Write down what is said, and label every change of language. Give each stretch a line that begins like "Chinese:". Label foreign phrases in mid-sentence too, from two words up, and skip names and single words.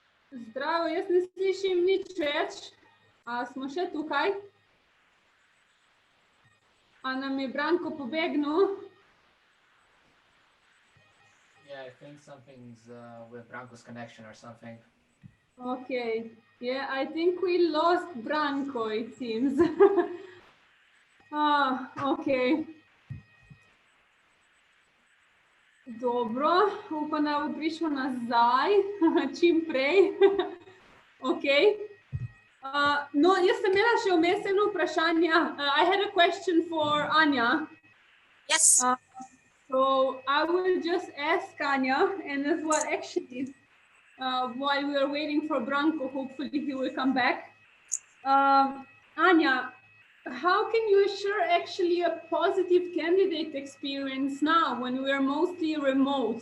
Slovenian: Zdravo, jaz ne slišim nič več. A smo še tukaj? A nam je Branko pobegnil?
English: Yeah, I think something's with Branko's connection or something. Okay. Yeah, I think we lost Branko, it seems. Okay.
Slovenian: Dobro, upam, da bo prišel nazaj čim prej. Okay. No, jaz sem imela še vmes eno vprašanje.
English: I had a question for Anja. Yes. So I will just ask Anja, and as well, actually, while we are waiting for Branko, hopefully he will come back. Anja, how can you assure actually a positive candidate experience now when we are mostly remote?